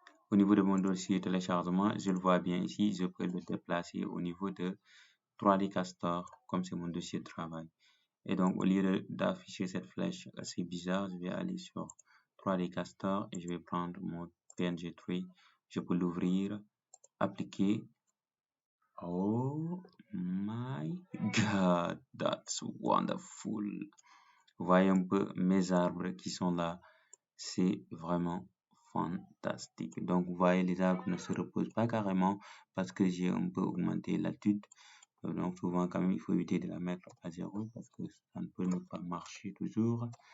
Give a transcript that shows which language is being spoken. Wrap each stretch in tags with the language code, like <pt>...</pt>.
<fr>Au niveau de mon dossier téléchargement, je le vois bien ici. Je peux le déplacer au niveau de 3D Castor, comme c'est mon dossier de travail. Et donc, au lieu d'afficher cette flèche assez bizarre, je vais aller sur 3D Castor et je vais prendre mon PNG Tree. Je peux l'ouvrir, appliquer.</fr> <en>Oh my God, that's wonderful.</en> <fr>Vous voyez un peu mes arbres qui sont là. C'est vraiment fantastique. Donc, vous voyez, les arbres ne se reposent pas carrément parce que j'ai un peu augmenté l'altitude. Donc, souvent, quand même, il faut éviter de la mettre à 0 parce que ça ne peut ne pas marcher toujours.</fr>